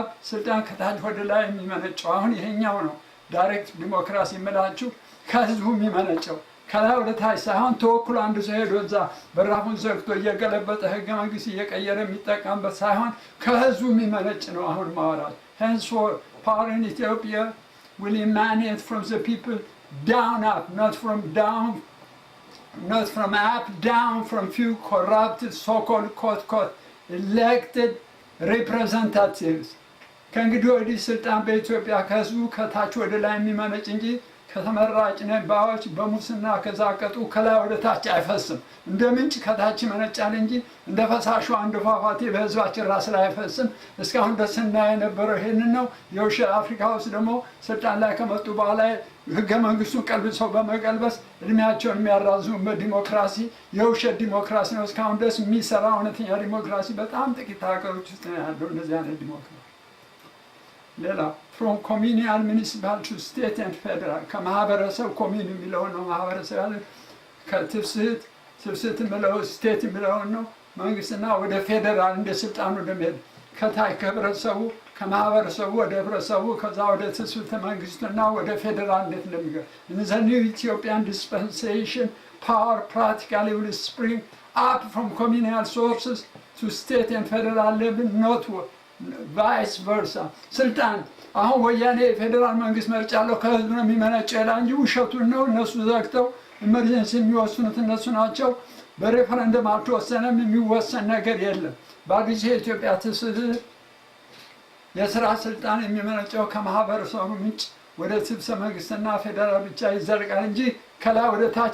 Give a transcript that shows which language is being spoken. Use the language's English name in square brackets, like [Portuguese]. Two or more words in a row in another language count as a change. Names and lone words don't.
[Amharic] ስልጣን ከታች ወደ ላይ የሚመነጨው አሁን ይሄኛው ነው። [English] direct democracy [Amharic] የምላችሁ ከህዝቡ የሚመነጨው ከላይ ወደ ታች ሳይሆን ተወክሎ አንድ ሰው ሄዶ እዛ በራፉን ዘግቶ እየገለበጠ ህገ መንግስት እየቀየረ የሚጠቀምበት ሳይሆን ከህዝቡ የሚመነጭ ነው። አሁን ማወራት [English] henceforth power in Ethiopia will emanate from the people down up, not from up down, from few corrupted so-called quote elected representatives. [Amharic] ከእንግዲህ ወዲህ ስልጣን በኢትዮጵያ ከህዝቡ ከታች ወደ ላይ የሚመነጭ እንጂ ከተመራጭ ነባዎች በሙስና ከዛቀጡ ከላይ ወደ ታች አይፈስም። እንደ ምንጭ ከታች ይመነጫል እንጂ እንደ ፈሳሹ አንድ ፏፏቴ በህዝባችን ራስ ላይ አይፈስም። እስካሁን ደስ ስናይ የነበረው ይሄንን ነው። የውሸት አፍሪካ ውስጥ ደግሞ ስልጣን ላይ ከመጡ በኋላ ህገ መንግስቱን ቀልብሰው በመቀልበስ እድሜያቸውን የሚያራዝሙበት ዲሞክራሲ የውሸት ዲሞክራሲ ነው። እስካሁን ደስ የሚሰራ እውነተኛ ዲሞክራሲ በጣም ጥቂት ሀገሮች ውስጥ ነው ያለው እንደዚህ አይነት ዲሞክራሲ። ሌላ [English] from communal municipal to state and federal [Amharic] ከማህበረሰብ ኮሚኒ የሚለው ነው። ማህበረሰብ ያለ ከትፍስት የሚለው ስቴት የሚለው ነው። መንግስትና ወደ ፌደራል እንደ ስልጣኑ እንደሚሄድ ከታይ ከህብረተሰቡ ከማህበረሰቡ ወደ ህብረተሰቡ ከዛ ወደ ትስብእተ መንግስትና ወደ ፌደራል እንዴት እንደሚገባ [English] in the new Ethiopian dispensation power practically will spring up from communal sources to state and federal level, not vice versa. [Amharic] ስልጣን አሁን ወያኔ ፌደራል መንግስት መርጫለሁ ከህዝብ ነው የሚመነጨው ይላል እንጂ ውሸቱን ነው። እነሱ ዘግተው ኢመርጀንሲ የሚወስኑት እነሱ ናቸው። በሬፈረንደም አልተወሰነም። የሚወሰን ነገር የለም። በአዲስ የኢትዮጵያ ትስስር የስራ ስልጣን የሚመነጨው ከማህበረሰቡ ምንጭ ወደ ትብሰ መንግስትና ፌደራል ብቻ ይዘልቃል እንጂ ከላይ ወደ ታች